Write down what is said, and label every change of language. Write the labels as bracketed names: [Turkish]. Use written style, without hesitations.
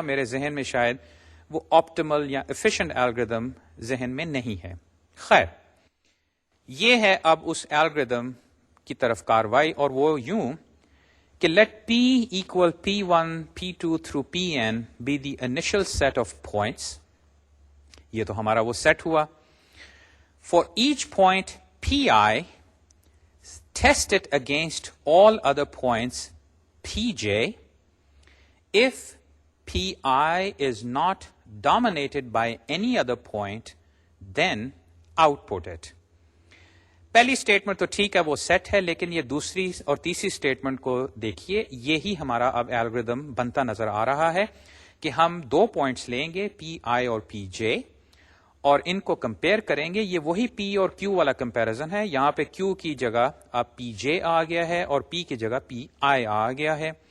[Urdu] میرے ذہن میں شاید وہ آپٹیمل یا ایفیشینٹ الگوریدم ذہن میں نہیں ہے. خیر، یہ ہے اب اس الگوریدم کی طرف کاروائی، اور وہ یوں کہ [English] let P equal P1, P2 through Pn be the initial set of points. [Urdu] یہ تو ہمارا وہ سیٹ ہوا. [English] For each point Pi, test it against all other points Pj. If Pi is not dominated by any other point, then output it. [Urdu] پہلی statement تو ٹھیک ہے وہ سیٹ ہے، لیکن یہ دوسری اور تیسری اسٹیٹمنٹ کو دیکھیے. یہی ہمارا اب الگوریدم بنتا نظر آ رہا ہے کہ ہم 2 پوائنٹس لیں گے پی آئی اور پی جے، اور ان کو کمپیئر کریں گے. یہ وہی پی اور کیو والا کمپیرزن ہے. یہاں پہ کیو کی جگہ اب پی جے آ گیا ہے اور پی کی جگہ پی آئی آ گیا ہے.